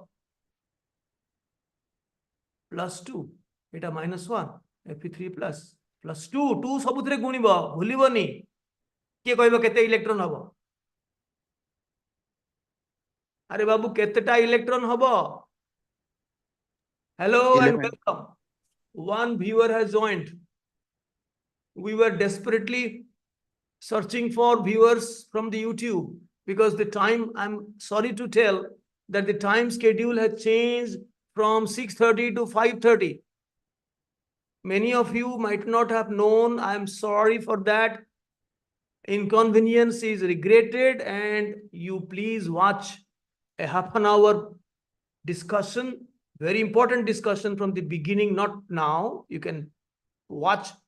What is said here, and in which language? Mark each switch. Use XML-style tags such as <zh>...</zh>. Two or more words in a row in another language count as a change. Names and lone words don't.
<or>+2 ଏଟା -1 Fe3 plus 2 ସବୁଥିରେ ଗୁଣିବ ଭୁଲିବନି କେ କହିବ କେତେ ଇଲେକ୍ଟ୍ରନ ହବ ଅରେ ବାବୁ କେତେଟା ଇଲେକ୍ଟ୍ରନ ହବ अरे बाबू केतेटा इलेक्ट्रॉन हबो</or> <en>hello and</en> <or>11</or> <en>वेलकम one viewer has joined we were desperately searching for viewers from the YouTube because the time I'm sorry to tell that the time schedule has changed from 6:30 to 5:30 many of you might not have known I am sorry for that inconvenience is regretted and you please watch a half an hour discussion very important discussion from the beginning not now you can watch</en>